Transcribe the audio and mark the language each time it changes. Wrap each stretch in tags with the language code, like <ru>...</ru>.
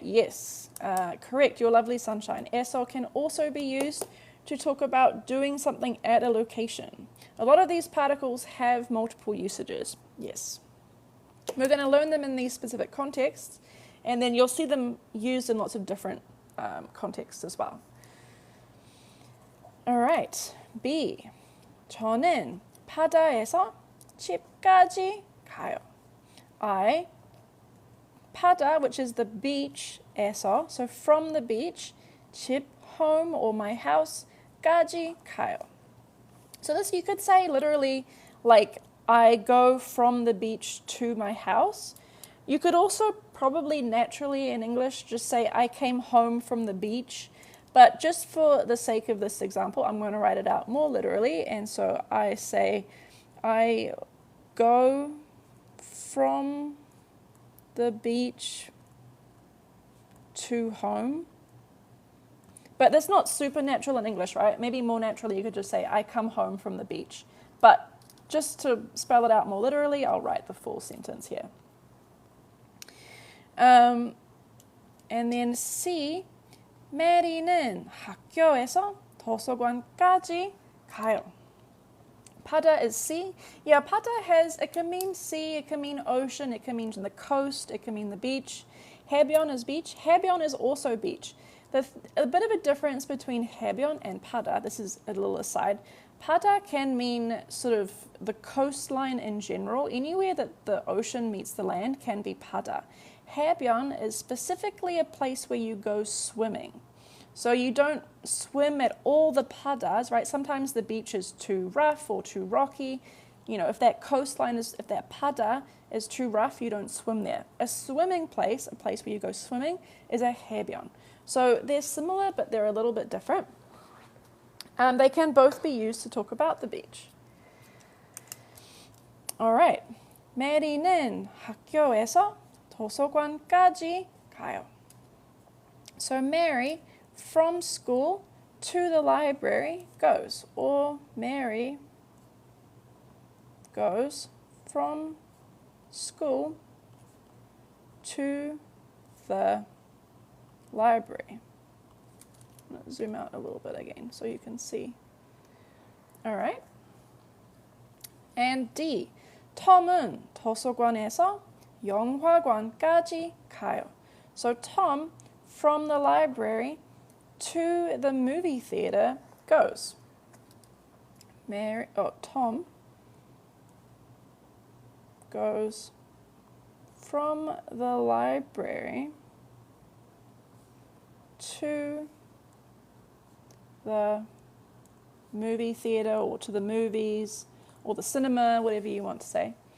<en>Yes, correct, your lovely sunshine. 에서 can also be used to talk about doing something at a location. A lot of these particles have multiple usages. Yes. We're going to learn them in these specific contexts, and then you'll see them used in lots of different contexts as well. All right. B.</en> <ko>저는 바다에서 집까지 가요.</ko> <en>I, 바다, which is the beach, 에서, so from the beach, 집, home or my house, 까지 가요. So this you could say literally like I go from the beach to my house. You could also probably naturally in English just say I came home from the beach. But just for the sake of this example, I'm going to write it out more literally. And so I say I go from the beach to home. But that's not super natural in English, right? Maybe more naturally you could just say, I come home from the beach. But just to spell it out more literally, I'll write the full sentence here. And then C,</en> <ko>메리는 학교에서 도서관까지 가요.</ko> <en>바다 is sea. Yeah, 바다 it can mean sea, it can mean ocean, it can mean the coast, it can mean the beach. 해변 is beach. 해변 is also beach. A bit of a difference between 해변 and 바다, this is a little aside. 바다 can mean sort of the coastline in general. Anywhere that the ocean meets the land can be 바다. 해변 is specifically a place where you go swimming. So you don't swim at all the 바다s, right? Sometimes the beach is too rough or too rocky. You know, if that 바다 is too rough, you don't swim there. A swimming place, a place where you go swimming, is a 해변. So they're similar, but they're a little bit different. They can both be used to talk about the beach. All right.</en> <ko>메리는 학교에서 도서관까지 가요.</ko> <en>So Mary, from school to the library, goes. Or Mary goes from school to the library. I'm going to zoom out a little bit again so you can see. All right. And D,</en> <ko>톰은 도서관에서 영화관까지 가요.</ko> <en>So Tom, from the library to the movie theater, goes. Tom goes from the library to the movie theater or to the movies or the cinema, whatever you want to say.</en>